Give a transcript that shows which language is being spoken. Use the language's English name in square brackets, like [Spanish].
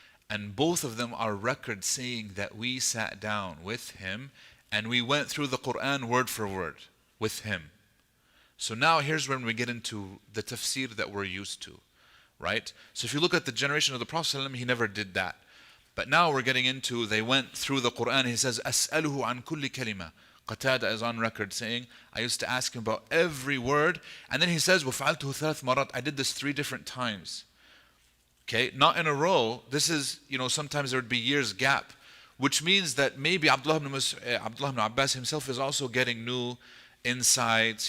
[English] And both of them are records saying that we sat down with him and we went through the Quran word for word with him. So now here's when we get into the tafsir that we're used to, right? So if you look at the generation of the Prophet ﷺ, he never did that. But now we're getting into, they went through the Quran. He says, [Arabic] أسأله عن كل كلمة. [English] Qatada is on record saying, I used to ask him about every word. And then he says, [Arabic] وَفَعَلْتُهُ ثَلَث مَرَاتٍ. [English] I did this 3 different times. Okay, not in a row. This is, sometimes there would be years gap, which means that maybe Abdullah ibn Abbas himself is also getting new insights.